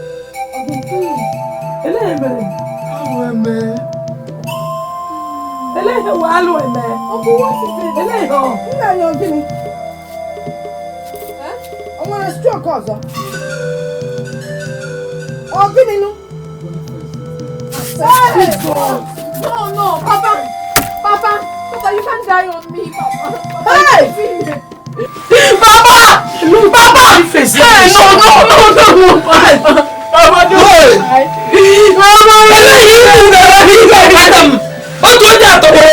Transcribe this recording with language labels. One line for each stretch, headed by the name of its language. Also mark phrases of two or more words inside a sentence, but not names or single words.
English: I want to stroke also. Oh, give me no. No, Papa, you can't die on me, Papa. Hey! Papa! Hey, no, Papa, no! Madam! What was that?